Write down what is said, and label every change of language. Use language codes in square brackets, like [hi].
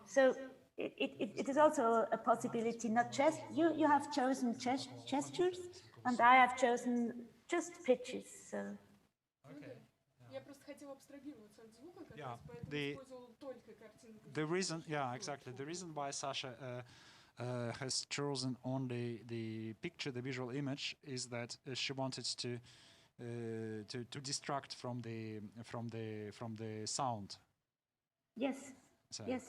[en] So it is also a possibility. Not just you have chosen gestures, and I have chosen just pitches. So. [ru] Я просто хотела абстрагироваться от звука, как [en] Yeah, [ru] раз, поэтому использовала только картинку. [en] The reason why Sasha has chosen only the picture, the visual image, is that she wanted to distract from the sound. Yes. So, Yes.